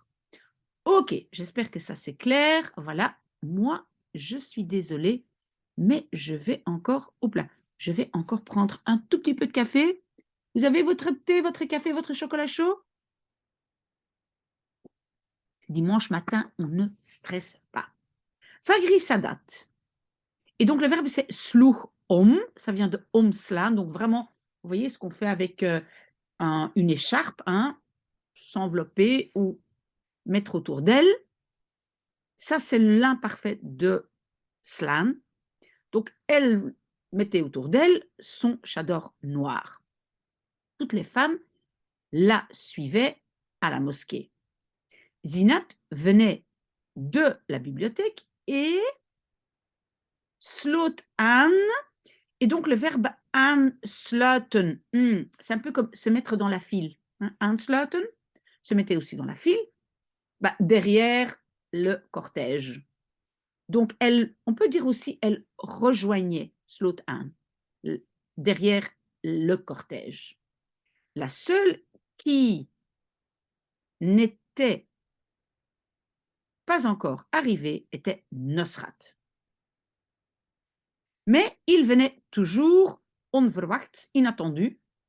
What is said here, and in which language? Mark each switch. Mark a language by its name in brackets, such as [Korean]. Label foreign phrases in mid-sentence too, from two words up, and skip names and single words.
[French] Ok, j'espère que ça c'est clair. Voilà, moi, je suis désolée, mais je vais encore, je vais encore prendre un tout petit peu de café. Vous avez votre thé, votre café, votre chocolat chaud? C'est dimanche matin, on ne stresse pas. Fagri Sadat. Et donc le verbe c'est [Dutch] sloeg om, [French] ça vient de omslaan, donc vraiment, vous voyez ce qu'on fait avec une écharpe, s'envelopper ou mettre autour d'elle. Ça, c'est l'imparfait de slaan. Donc, elle mettait autour d'elle son chador noir. Toutes les femmes la suivaient à la mosquée. Zinat venait de la bibliothèque et [Dutch] sloot aan. [French] Et donc, le verbe aansluiten, c'est un peu comme se mettre dans la file. Aansluiten, se mettait aussi dans la file, derrière le cortège. Donc, on peut dire aussi, elle rejoignait [Dutch] sloot aan, [French] derrière le cortège. La seule qui n'était pas encore arrivée était Nosrat. Mais il venait toujours onverwachts, inattendu.